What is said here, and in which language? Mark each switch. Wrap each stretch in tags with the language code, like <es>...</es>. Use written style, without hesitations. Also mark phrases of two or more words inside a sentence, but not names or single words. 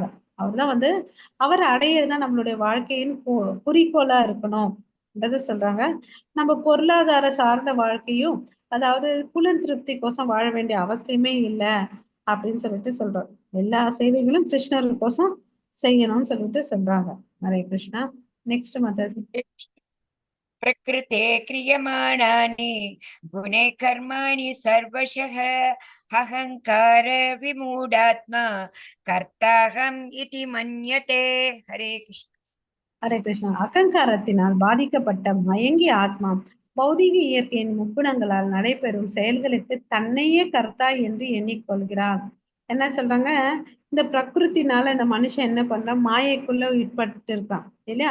<ta>அவர்தான் வந்து அவர் அடையிறதுதான் நம்மளுடைய வாழ்க்கையின் குறிக்கோளா இருக்கணும் சொல்றாங்க. நம்ம பொருளாதார சார்ந்த வாழ்க்கையும், அதாவது புலன் திருப்திக்கோசம் வாழ வேண்டிய அவசியமே இல்லை அப்படின்னு சொல்லிட்டு சொல்றோம். எல்லா சேவைகளும் கிருஷ்ணருக்கோசம் செய்யணும்னு சொல்லிட்டு சொல்றாங்க. ஹரே கிருஷ்ணா. நெக்ஸ்ட் மாதாஜி.</ta> <sa>प्रकृते क्रियमाणानि गुणे कर्माणि सर्वशः अहङ्कार विमूढात्मा कर्ताहम् इति मन्यते। हरे कृष्ण।</sa> <ta>ஹரே கிருஷ்ணா. அகங்காரத்தினால் பாதிக்கப்பட்ட மயங்கிய ஆத்மா பௌதிக இயற்கையின் முக்குணங்களால் நடைபெறும் செயல்களுக்கு தன்னையே கர்த்தா என்று எண்ணிக்கொள்கிறான். என்ன சொல்றாங்க, இந்த பிரகிருத்தினால இந்த மனுஷன் என்ன பண்றான், மாயைக்குள்ள உட்பட்டு இருக்கான் இல்லையா?</ta>